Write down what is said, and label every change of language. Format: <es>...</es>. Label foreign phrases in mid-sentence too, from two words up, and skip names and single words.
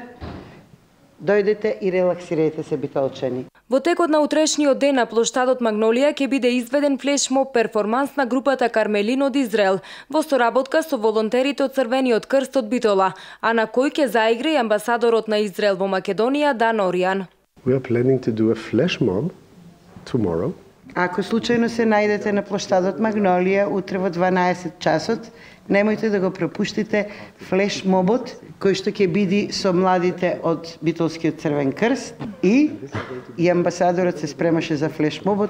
<mk>Дојдете и релаксирајте се, битолчани. Во текот на утрешниот ден на плоштадот Магнолија ќе биде изведен флешмоб перформанс на групата Кармелин од Израел во соработка со волонтерите од Црвениот крст од Битола, а на кој ќе заигра и амбасадорот на Израел во Македонија Дан Оријан.</mk> <en>We are planning to do a flash mob tomorrow.</en> <mk>Ако случајно се најдете на плоштадот Магнолија утре во 12 часот, немојте да го пропуштите флешмобот кој што ќе биде со младите од Битолскиот Црвен крст и амбасадорот се спремаше за флешмобот.</mk>